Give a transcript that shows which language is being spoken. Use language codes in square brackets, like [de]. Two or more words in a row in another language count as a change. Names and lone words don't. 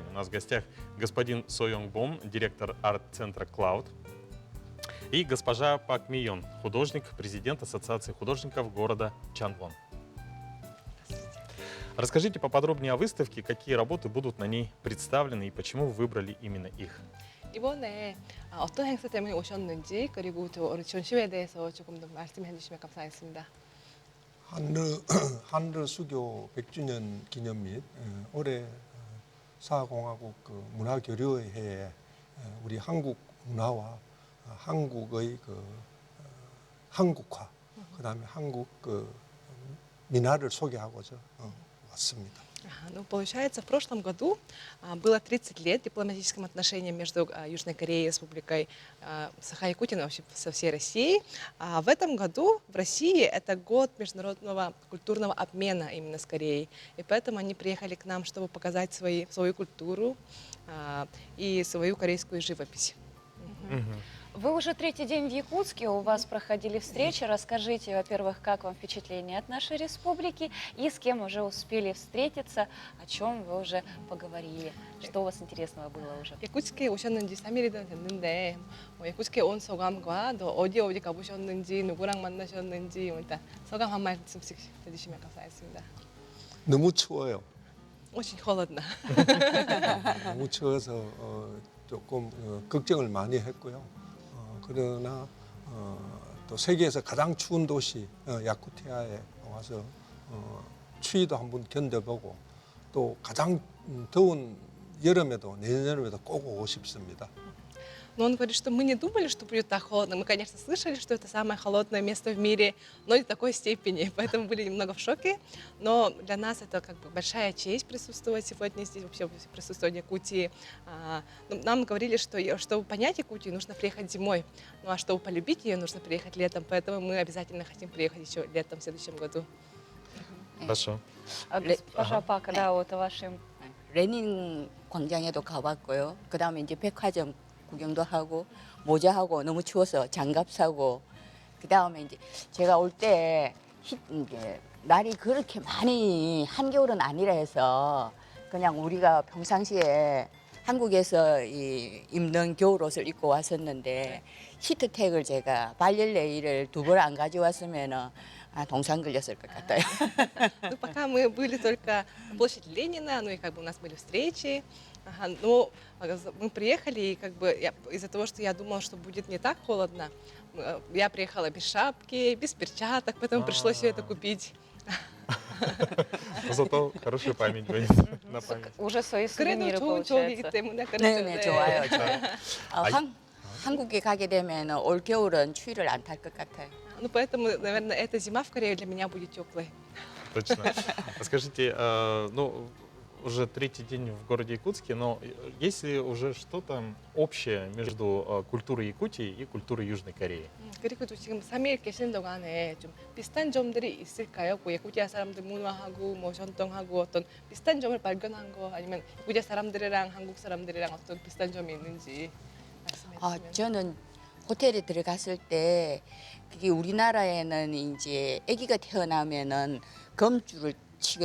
[ru] У нас в гостях господин Со Йонг Бом, директор арт-центра «Клауд», и госпожа Пак Мион, художник, президент Ассоциации художников города Чанвон. Расскажите поподробнее о выставке, какие работы будут на ней представлены и почему вы выбрали именно их. [ko] 이번에 어떤 행사 때문에 오셨는지 그리고 우리 전시회에 대해서 조금 더 말씀해 주시면 감사하겠습니다. 한일 수교 100주년 기념 및 올해 사공화국 문화교류의 해에 우리 한국 문화와 한국의 한국화, 그다음에 한국 민화를 소개하고자 왔습니다. [ru] Ну, получается, в прошлом году было 30 лет дипломатическим отношениям между Южной Кореей и Республикой Саха-Якутия, вообще со всей Россией. А в этом году в России это год международного культурного обмена именно с Кореей. И поэтому они приехали к нам, чтобы показать свою культуру и свою корейскую живопись. Вы уже третий день в Якутске, у вас проходили встречи. Расскажите, во-первых, как вам впечатление от нашей республики и с кем уже успели встретиться, о чем вы уже поговорили, что у вас интересного было уже. [ko] 야쿠츠에 오셨는 지 3일이 됐는데 야쿠츠에 온 소감과 또 어디 가보셨는지 누구랑 만나셨는지 일단 소감 한 말씀씩 해주시면 감사하겠습니다. 너무 추워요. [ru] очень холодно. [ko] 너무 추워서 조금 걱정을 많이 했고요. 그러나 또 세계에서 가장 추운 도시 야쿠티아에 와서 추위도 한번 견뎌보고 또 가장 더운 여름에도 내년 여름에도 꼭 오고 싶습니다. [ru] Но он говорит, что мы не думали, что будет так холодно. Мы, конечно, слышали, что это самое холодное место в мире, но не такой степени. Поэтому были немного в шоке. Но для нас это как бы большая честь присутствовать сегодня здесь, вообще присутствовать в Якутии. Нам говорили, что чтобы понять Якутию, нужно приехать зимой. Ну а чтобы полюбить ее, нужно приехать летом. Поэтому мы обязательно хотим приехать еще летом в следующем году. Хорошо. Госпожа Пак, да, вот о вашем... [ko] 레닌 광장에도 가봤고요. 그다음에 이제 백화점 구경도 하고 모자하고 너무 추워서 장갑 사고 그다음에 이제 제가 올 때 이제 날이 그렇게 많이 한겨울은 아니라 해서 그냥 우리가 평상시에 한국에서 입는 겨울 옷을 입고 왔었는데 히트텍을 제가 발열레일을 2번 안 가져왔으면은 동상 걸렸을 것 같아요. [ru] Ну, пока мы были только на площади Ленина, ну и как бы у нас были встречи, но мы приехали, и как бы из-за того, что я думала, что будет не так холодно, я приехала без шапки, без перчаток, поэтому пришлось все это купить. Зато хорошая память будет на память. Уже свои сувениры, получается. [ko] 네, 좋아요. 한국에 가게 되면 올 겨울은 추위를 안 탈 것 같아요. [ru] Ну, поэтому, наверное, эта зима в Корее для меня будет теплой. Точно. Скажите, ну, уже третий день в городе Якутске, но есть ли уже что-то общее между культурой Якутии и культурой Южной Кореи? [ko] 그리고 지금 3일 계시는 동안에 좀 비슷한 점들이 있을까요? 뭐 야쿠티아 사람들 문화하고 뭐 전통하고 어떤 비슷한 점을 발견한 거 아니면 야쿠티아 사람들이랑 한국 사람들이랑 어떤 비슷한 점이 있는지 말씀해 주시면. 저는 호텔에 들어갔을 때 그게 우리나라에는 이제 아기가 태어나면은 검줄을 치거든요.